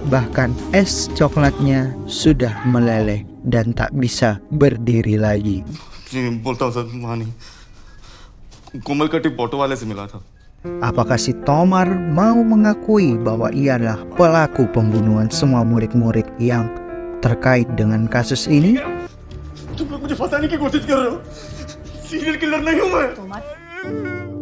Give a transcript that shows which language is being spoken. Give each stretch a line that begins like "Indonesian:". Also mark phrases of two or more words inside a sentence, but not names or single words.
Indonesian: Bahkan es coklatnya sudah meleleh dan tak bisa berdiri lagi. Apakah si Tomar mau mengakui bahwa ia adalah pelaku pembunuhan semua murid-murid yang terkait dengan kasus ini?
Hindi: तुम लोग मुझे फंसाने की कोशिश कर रहे हो।
English: serial killer
Hindi: नहीं हूं मैं।
Indonesian: Tomar,